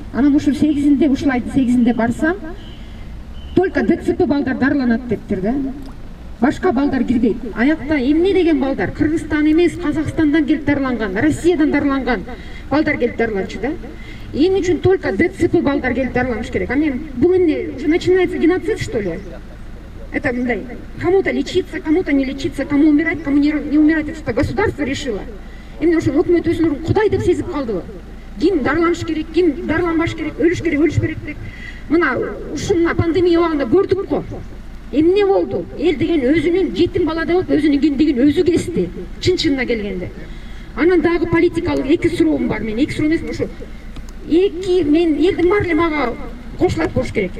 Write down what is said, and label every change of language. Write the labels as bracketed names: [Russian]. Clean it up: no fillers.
[Kyrgyz] Анан ушул 8-inde ушул айдын 8-inde барсам, только ДЦП балдар дарыланат дептир да. Башка балдар кирбейт. Аякта эмне деген балдар? Кыргызстан эмес, Казакстандан келип дарыланган, Россиядан дарыланган балдар келип дарыланчу да. Эмне үчүн только ДЦП балдар келип дарыланыш керек? А мен бул эмне [Russian] уже начинается геноцид, что ли? Это кому-то лечиться, кому-то не лечиться, кому умирать, кому не умирать, это что государство решило. [Kyrgyz] Эмне ошо өкмөт өзүнүн Кудай деп сезип калдыбы? Ким дарыланыш керек, ким дарыланбаш керек, өлүш керек деп. Мына ушуна пандемия убагында көрдүк го. Эмне болду? Эл деген өзүнүн жетим балада болуп, өзүнүн киндигин өзү кести. Чын-чынына келгенде. Анан дагы политикалык эки суроом бар. Мен эки суроо эмес, ошо мен элдин баары мага кошулат болуш керек.